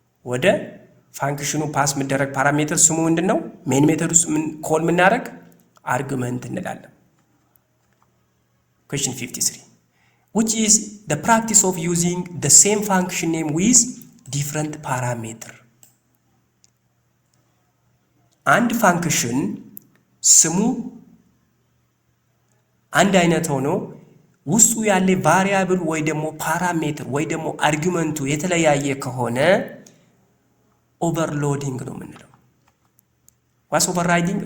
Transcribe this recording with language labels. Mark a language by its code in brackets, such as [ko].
[am] ወደ ፋንክሽኑ ፓስ የሚደረግ ፓራሜትር ስሙ ምንድነው? ሜን ሜተድ ውስጥ ምን ኮል የምናደርግ አርጉመንት እንላለን። [en] Question 53. Which is the practice of using the same function name with different parameter? [am] አንድ ፋንክሽን ስሙ አንድ አይነት ሆኖ ውስጡ ያለ ቫሪያብል ወይ ደግሞ ፓራሜትር ወይ ደግሞ አርጉመንቱ የተለያየ ከሆነ overloading ነው የምንለው። [en] What's overriding?